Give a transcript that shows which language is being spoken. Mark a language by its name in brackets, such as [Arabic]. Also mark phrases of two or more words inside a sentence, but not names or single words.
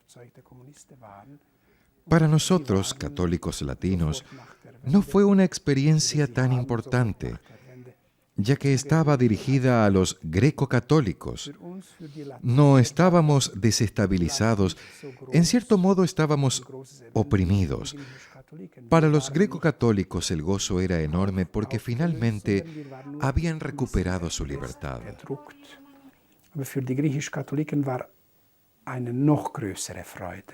[Spanish] Para nosotros, católicos latinos, no fue una experiencia tan importante, ya que estaba dirigida a los greco-católicos. No estábamos desestabilizados, en cierto modo estábamos oprimidos. Para los greco-católicos el gozo era enorme porque finalmente habían recuperado su libertad. [German] Aber für die griechisch-Katholiken war eine noch größere Freude.